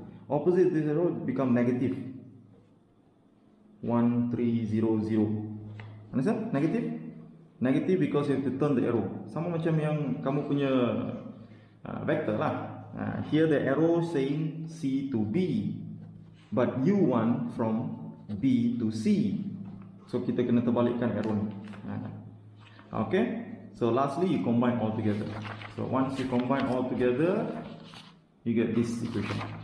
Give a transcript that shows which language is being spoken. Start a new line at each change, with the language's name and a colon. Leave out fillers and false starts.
English: Opposite of this arrow become negative 1300. Understand? Negative? Negative because you have to turn the arrow.
Malay: Sama macam yang kamu punya vector lah.
English: Here the arrow saying C to B, but you want from B to C.
Malay: So kita kena terbalikkan arrow ni. Okay.
English: So lastly you combine all together. So once you combine all together, you get this equation.